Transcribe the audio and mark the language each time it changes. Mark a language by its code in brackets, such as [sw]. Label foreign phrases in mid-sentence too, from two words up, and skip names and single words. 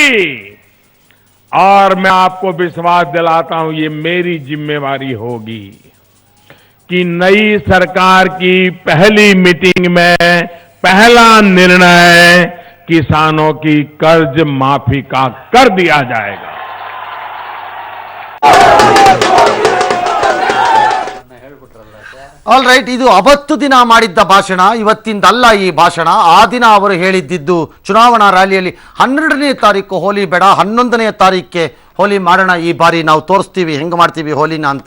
[hi] और मैं आपको विश्वास दिलाता हूं, ये मेरी जिम्मेवारी होगी कि नई सरकार की पहली मीटिंग में पहला निर्णय किसानों की कर्ज माफी का कर दिया जाएगा. [en] all right, [kn] ಇದು ಅವತ್ತು ದಿನ ಮಾಡಿದ್ದ ಭಾಷಣ, ಇವತ್ತಿಂದಲ್ಲ ಈ ಭಾಷಣ. ಆ ದಿನ ಅವರು ಹೇಳಿದ್ದು ಚುನಾವಣಾ ರ್ಯಾಲಿಯಲ್ಲಿ 12ನೇ ತಾರೀಕು ಹೋಲಿ ಬೇಡ, 11ನೇ ತಾರೀಕೆ ಹೋಲಿ ಮಾಡೋಣ, ಈ ಬಾರಿ ನಾವು ತೋರಿಸ್ತೀವಿ ಹೆಂಗೆ ಮಾಡ್ತೀವಿ ಹೋಲಿನ ಅಂತ.